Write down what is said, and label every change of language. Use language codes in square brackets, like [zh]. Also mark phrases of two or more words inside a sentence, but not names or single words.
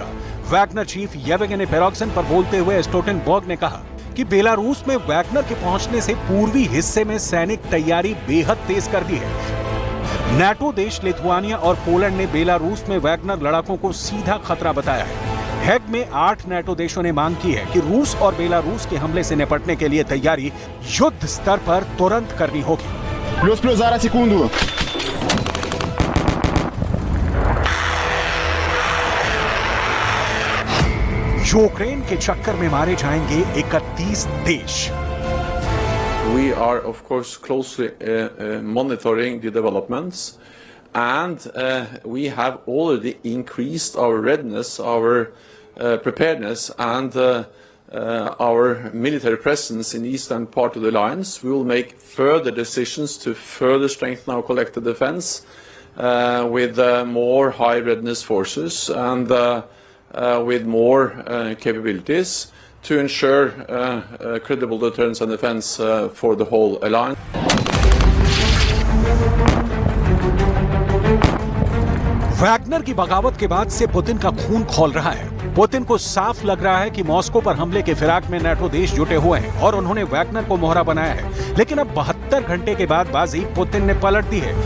[hi] वैगनर चीफ येवगेनी पेरोक्सन पर बोलते हुए स्टोल्टेनबर्ग ने कहा कि बेलारूस में वैगनर के पहुंचने से पूर्वी हिस्से में सैनिक तैयारी बेहद तेज कर दी है। नेटो देश लिथुआनिया और पोलैंड ने बेलारूस में वैगनर लड़ाकों को सीधा खतरा बताया है। हेग में 8 नेटो देशों ने मांग की है कि रूस और बेलारूस के हमले से निपटने के लिए तैयारी युद्ध स्तर पर तुरंत करनी होगी। [uk] Плюс, зараз, секунду. [hi] यूक्रेन के चक्कर में मारे जाएंगे 31 देश। [en] We are, of course, closely monitoring the developments, and we have already increased our readiness, our preparedness, and our military presence in the eastern part of the alliance. We will make further decisions to further strengthen our collective defense with more high readiness forces and with more capabilities to ensure credible deterrence and defense for the whole alliance. [hi] वैगनर की बगावत के बाद से पुतिन का खून खौल रहा है। पुतिन को साफ लग रहा है कि मॉस्को पर हमले के फिराक में नेटो देश जुटे हुए हैं और उन्होंने वैगनर को मोहरा बनाया है। लेकिन अब 72 घंटे के बाद बाजी पुतिन ने पलट दी है।